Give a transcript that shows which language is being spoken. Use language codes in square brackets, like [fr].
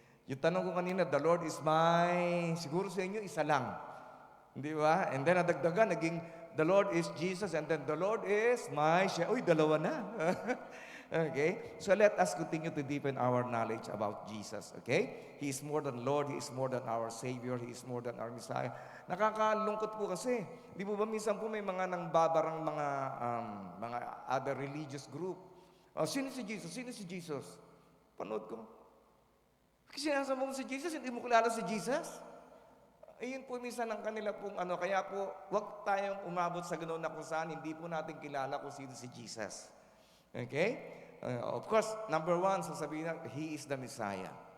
[tl] Yung tanong ko kanina, [en] the Lord is my, [tl] siguro sa inyo, isa lang. Di ba? And then, nadagdagan, naging, [en] the Lord is Jesus, [tl] and then, the Lord is my, uy, dalawa na. Okay? [en] So, let us continue to deepen our knowledge about Jesus. Okay? He is more than Lord, He is more than our Savior, He is more than our Messiah. [tl] Nakakalungkot po kasi. Di po ba, minsan po may mga nangbabarang mga other religious group. Sino si Jesus? Sino si Jesus? Panood ko. Kasi sinasama mo si Jesus, hindi mo kilala si Jesus? Ayun po minsan ang kanila pong kaya po, huwag tayong umabot sa ganoon na kung saan hindi po natin kilala kung sino si Jesus. Okay? [en] Of course, number one, [tl] sasabihin na, [en] He is the Messiah.